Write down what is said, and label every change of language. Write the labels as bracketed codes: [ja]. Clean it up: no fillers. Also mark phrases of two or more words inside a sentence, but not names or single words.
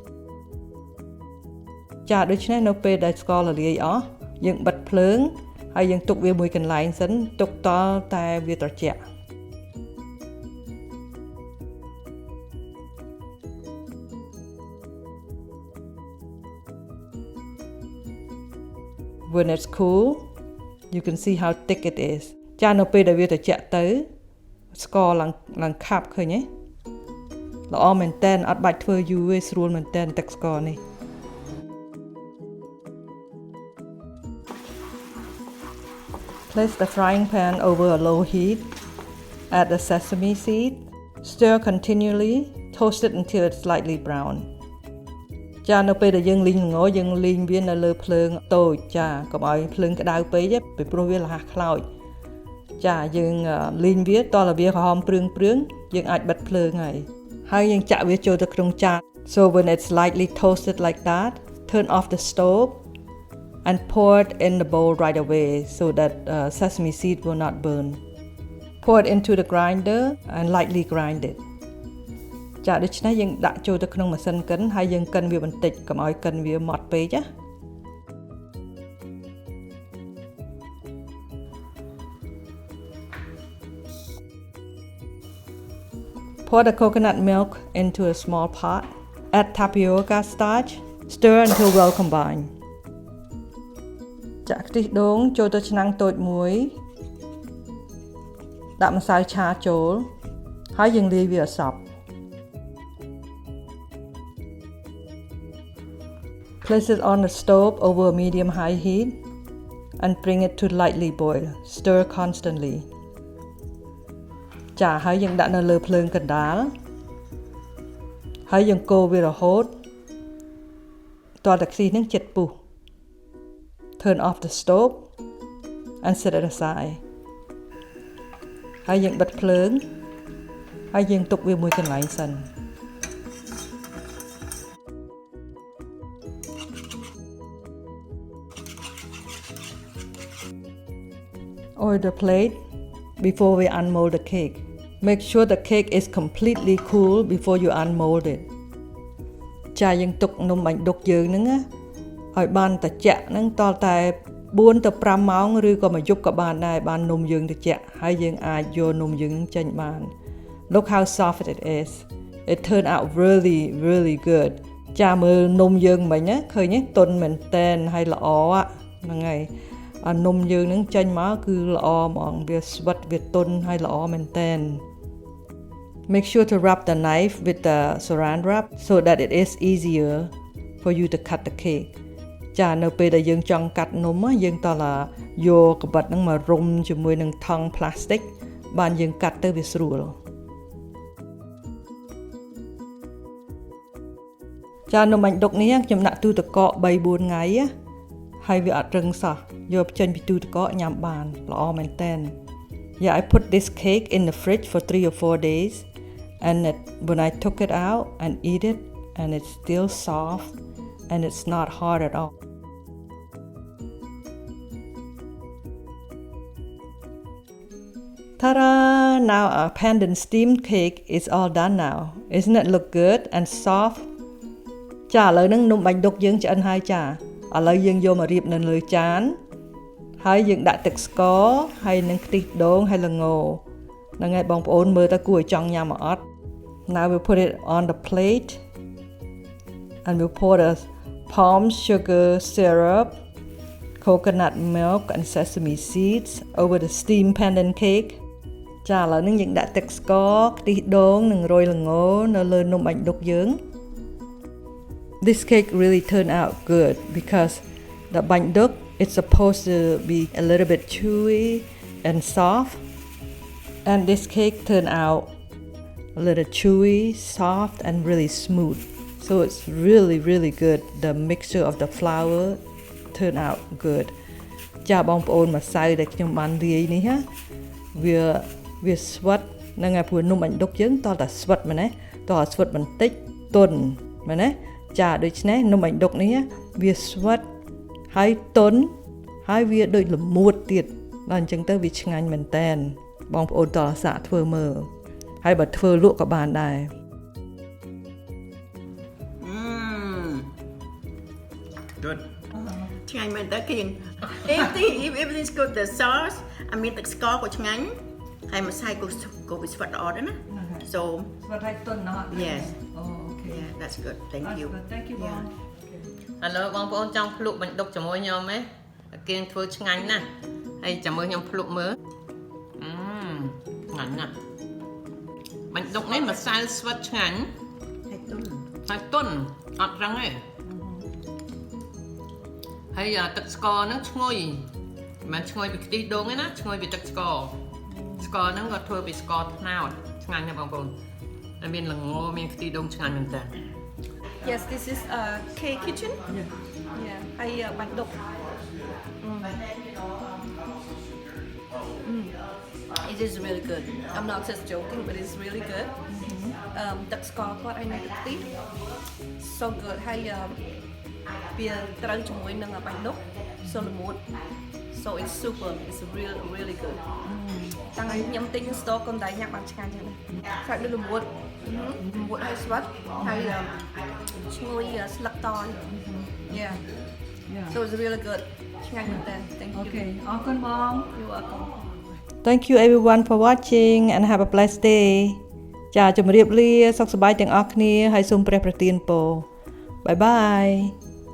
[km] ចាដូច្នេះនៅពេលដែលស្កររលាយអស់យើងបិទភ្លើងហើយយើងទុកវាមួយកន្លែងសិនទុកតតែវាត្រជាក់ [en] When it's cool, you can see how thick it is. [km] ចានៅពេលដែលវាត្រជាក់ទៅស្ករឡើងខាប់ឃើញទេល្អមែនតើអត់បាច់ធ្វើយូរទេស្រួលមែនតើទឹកស្ករនេះ [en] Place the frying pan over a low heat. Add the sesame seed. Stir continually. Toast it until it's lightly brown. [km] ចានៅពេលដែលយើងលីងល្ងយើងលីងវានៅលើភ្លើងតូចចាកុំឲ្យភ្លើងក្តៅពេកទេពីព្រោះវារហ័សខ្លោច ចាយើងលីងវាតតែវាក្រហមព្រឿងយើងអាចបិទភ្លើងហើយយើងចាក់វាចូលទៅក្នុងចាន [en] So when it's lightly toasted like that, turn off the stove and pour it in the bowl right away so that sesame seed will not burn. Pour it into the grinder and lightly grind it. [km] ចាដូច្នេះយើងដាក់ចូលទៅក្នុងម៉ាស៊ីនកិនហើយយើងកិនវាបន្តិចកុំឲ្យកិនវាម៉ត់ពេកណា [en] Pour the coconut milk into a small pot. Add tapioca starch. Stir until well combined. [km] ចាក់ខ្ទិះដូងចូលទៅឆ្នាំងតូចមួយដាក់ម្សៅឆាចូលហើយយើងលាយវាឲ្យសព្វ [en] Place it on the stove over a medium high heat and bring it to lightly boil. Stir constantly. [km] ចាហើយយើងដាក់នៅលើភ្លើងកណ្ដាលហើយយើងកូរវារហូតតតែខ្ទិះនឹងជិតពុះ [en] Turn off the stove and set it aside. [km] ហើយយើងបិទភ្លើងហើយយើងទុកវាមួយកន្លែងសិន [en] Oil the plate before we unmold the cake. Make sure the cake is completely cool before you unmold it. [km] ចាយើងទុកនំបាញ់ឌុកយើងហ្នឹងណាឲ្យបានត្រជាក់ហ្នឹងតតែ4ទៅ5ម៉ោងឬក៏មួយយប់ក៏បានដែរបាននំយើងត្រជាក់ហើយយើងអាចយកនំយើងហ្នឹងចេញបាន [en] Look how soft it is. It turned out really good. [km] ចាមើលនំយើងមិញណាឃើញទេទន់មែនតែនហើយល្អហ្នឹងហើយ នំយើងនឹងចេញមកគឺល្អហ្មងវាស្វិតវាទន់ហើយល្អមែនតែន [en] Make sure to rub the knife with the saran wrap so that it is easier for you to cut the cake [km] ចានៅពេលដែលយើងចង់កាត់នំយើងតើយកកបិតហ្នឹងមករុំជាមួយនឹងថង់ផ្លាស្ទិកបានយើងកាត់ទៅវាស្រួល ចានំបាញ់ឌុកនេះខ្ញុំដាក់ទូទឹកកក 3-4 ថ្ងៃហើយវាអត់រឹងសោះយកចេញពីទូទឹកកកញ៉ាំបានល្អមែនតើ [en] Yeah, I put this cake in the fridge for 3 or 4 days and when I took it out and eat it and it's still soft and it's not hard at all. Ta-da! Now our pandan steamed cake is all done now. Isn't it look good and soft? [km] ចាឥឡូវហ្នឹងនំបាញ់ឌុកយើងឆ្អិនហើយចាឥឡូវយើងយកមករៀបនៅលើចានហើយយើងដាក់ទឹកស្ករហើយនឹងខ្ទិះដូងហើយល្ង ហ្នឹងហើយបងប្អូនមើលតើគួរឲ្យចង់ញ៉ាំមកអត់ [en] Now we put it on the plate and we pour the palm sugar syrup, coconut milk and sesame seeds over the steamed pandan cake [km] ចាឥឡូវនេះយើងដាក់ទឹកស្ករខ្ទិះដូងនិងរោយល្ងនៅលើនំបាញ់ឌុកយើង [en] This cake really turned out good because the Banh Duk it's supposed to be a little bit chewy and soft and this cake turned out a little chewy, soft and really smooth. So it's really good. The mixture of the flour turned out good. [km] ចាបងប្អូនម្សៅដែលខ្ញុំបានលាយនេះវាស្វិតហ្នឹងហើយព្រោះនំបាញ់ឌុកយើងតតែស្វិតមែនទេតតែស្វិតបន្តិចទន់មែនទេចាដូច្នេះនំបាញ់ឌុកនេះវាស្វិតហើយទន់ហើយវាដូចល្មួតទៀតដល់អញ្ចឹងទៅវាឆ្ងាញ់មែនតែនបងប្អូនតសាកធ្វើមើលហើយបើធ្វើលក់ក៏បានដែរ [en] Good. [km] ឆ្ងាញ់មែនតើគៀង [en] Everything's good the sauce I mean [km] ទឹកស្ករក៏ឆ្ងាញ់ហើយម្សៅក៏វាស្វិតល្អដែរណា So ស្វិតហើយទន់ណាស់ [en] Yes. Okay. Yeah, that's good. Thank you. Thank you បង [km] ឥឡូវបងប្អូនចង់ភ្លក់បាញ់ឌុកជាមួយខ្ញុំទេគៀងធ្វើឆ្ងាញ់ណាស់ហើយចាំមើលខ្ញុំភ្លក់មើលឆ្ងាញ់ណាស់បាញ់ឌុកនេះម្សៅស្វិតឆ្ងាញ់ហើយទន់អត់រឹងទេហើយទឹកស្ករហ្នឹងឈ្ងុយមិនឈ្ងុយពីខ្ទិះដូងទេណាឈ្ងុយពីទឹកស្ករហ្នឹងក៏ធ្វើពីស្ករត្នោតឆ្ងាញ់ណាស់បងប្អូនហើយមានល្ងមានខ្ទិះដូងឆ្ងាញ់មែនតើ [en] Yes, this is a cake kitchen. Yeah. I Banh Duk. It is really good. I'm not just joking, but it's really good. [km] ទឹកស្ករគាត់ឲ្យនៅទឹកខ្ទិះ [en] So good. [km] ហើយវាត្រូវជាមួយនឹងបាញ់ឌុក So ល្មួត [en] So it's super. It's really good. [km] តាំងពីខ្ញុំទិញនៅ store កុំតែញ៉ាំបានឆ្ងាញ់ចឹងសាច់ដូចល្មួតហើយស្វិតហើយឈ្ងុយស្លឹកតយ Yeah. [en] So it's really good. [km] ឆ្ងាញ់មែនតើ [en] Thank you. [km] Okay អរគុណបង [en] You're welcome. Thank you everyone for watching and have a blessed day [km] ចាជម្រាបលាសុខសប្បាយទាំងអស់គ្នាហើយសូមព្រះប្រទានពរ [en] Bye bye